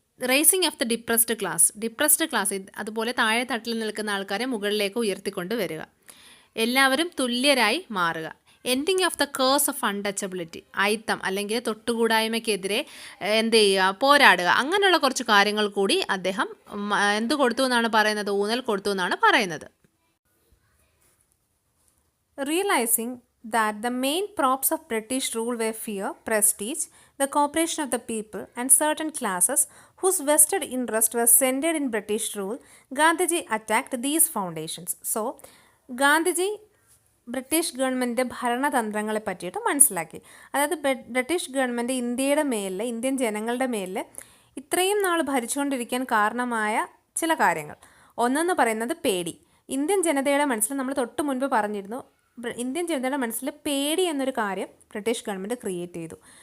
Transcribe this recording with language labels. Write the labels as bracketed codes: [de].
[en] raising of the depressed class, [ml] അതുപോലെ താഴെ തട്ടിൽ നിൽക്കുന്ന ആൾക്കാരെ മുകളിലേക്ക് ഉയർത്തിക്കൊണ്ട് വരിക, എല്ലാവരും തുല്യരായി മാറുക. [en] ending of the curse of untouchability, [ml] അയിത്തം അല്ലെങ്കിൽ തൊട്ടുകൂടായ്മയ്ക്കെതിരെ എന്ത് ചെയ്യുക, പോരാടുക. അങ്ങനെയുള്ള കുറച്ച് കാര്യങ്ങൾ കൂടി അദ്ദേഹം എന്ത് കൊടുത്തു എന്നാണ് പറയുന്നത്, ഊന്നൽ കൊടുത്തു എന്നാണ് പറയുന്നത്. [en] Realising that the main props of British rule were fear, prestige, the cooperation of the people, and certain classes whose vested interest was centered in British rule, Gandhiji attacked these foundations. [ml] So, Gandhiji British ഗവൺമെൻറ്റിൻ്റെ ഭരണതന്ത്രങ്ങളെ പറ്റിയിട്ട് മനസ്സിലാക്കി. അതായത് British government Indian ജനങ്ങളുടെ മേലിൽ ഇത്രയും നാൾ ഭരിച്ചുകൊണ്ടിരിക്കാൻ കാരണമായ ചില കാര്യങ്ങൾ. ഒന്നെന്ന് പറയുന്നത് പേടി. ഇന്ത്യൻ ജനതയുടെ മനസ്സിൽ നമ്മൾ തൊട്ട് മുൻപ് പറഞ്ഞിരുന്നു, ഇന്ത്യൻ ജനതയുടെ മനസ്സിൽ പേടി എന്നൊരു കാര്യം ബ്രിട്ടീഷ് ഗവൺമെൻറ് ക്രിയേറ്റ് ചെയ്തു.